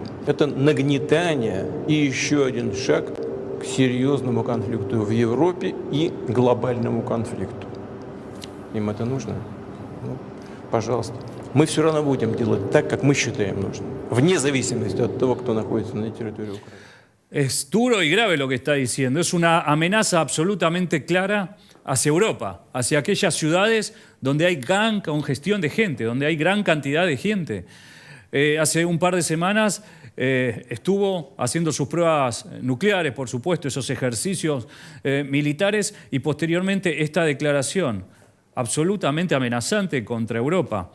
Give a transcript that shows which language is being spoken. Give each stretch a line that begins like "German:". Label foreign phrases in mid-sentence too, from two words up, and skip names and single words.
Russian: Это нагнетание и еще один шаг к серьезному конфликту в Европе и глобальному конфликту. Им это нужно? Ну, пожалуйста. Мы все равно будем делать так, как мы считаем нужным, вне зависимости от того, кто находится на территории Украины.
Spanish: Es duro y grave lo que está diciendo. Es una amenaza absolutamente clara hacia Europa, hacia aquellas ciudades donde hay gran congestión de gente, donde hay gran cantidad de gente. Hace un par de semanas estuvo haciendo sus pruebas nucleares, por supuesto, esos ejercicios militares y posteriormente esta declaración absolutamente amenazante contra Europa.